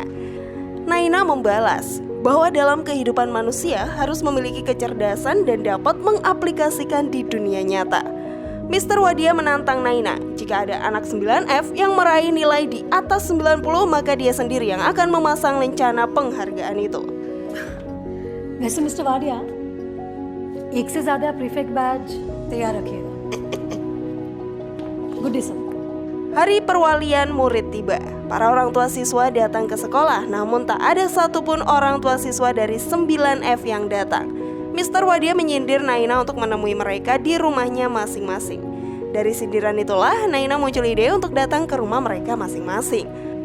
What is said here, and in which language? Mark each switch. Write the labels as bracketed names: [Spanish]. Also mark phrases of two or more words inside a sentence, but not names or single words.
[Indonesian] Naina membalas bahwa dalam kehidupan manusia harus memiliki kecerdasan dan dapat mengaplikasikan di dunia nyata. Mr. Wadia menantang Naina, jika ada anak 9F yang meraih nilai di atas 90, maka dia sendiri yang akan memasang lencana penghargaan itu. [Hindi] वैसे मिस्टर वाडिया, एक से ज्यादा [English] prefect badge [Hindi] तैयार रखिएगा. [English] good day sir. [Indonesian] Hari perwalian murid tiba. Para orang tua siswa datang ke sekolah, namun tak ada satupun orang tua siswa dari 9F yang datang. Mr. Wadia menyindir Naina untuk menemui mereka di rumahnya masing-masing. Dari sindiran itulah Naina muncul ide untuk datang ke rumah mereka masing-masing.